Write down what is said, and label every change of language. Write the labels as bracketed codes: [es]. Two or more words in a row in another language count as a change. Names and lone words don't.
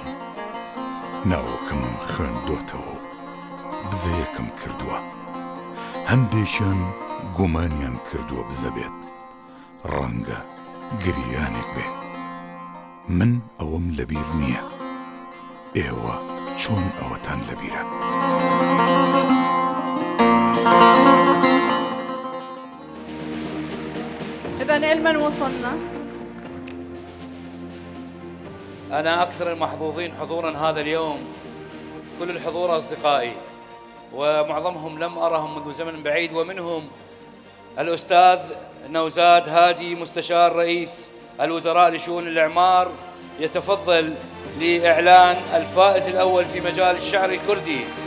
[ckb] ناوەکەمم خوێندۆتەوە و بزەیەکم کردووە. هەندێکیان گومانیان کردووە بزە بێت. ڕەنگە گریانێک بێ. من ئەوەم لەبیر نییە. ئێوە چۆن ئەوەتان لەبیرە؟ [ar] إذن إلمن وصلنا؟ أنا أكثر المحظوظين حضورا هذا اليوم. كل الحضور أصدقائي، ومعظمهم لم أرهم منذ زمن بعيد، ومنهم الأستاذ نوزاد هادي مستشار رئيس الوزراء لشؤون الإعمار، يتفضل لإعلان الفائز الأول في مجال الشعر الكردي.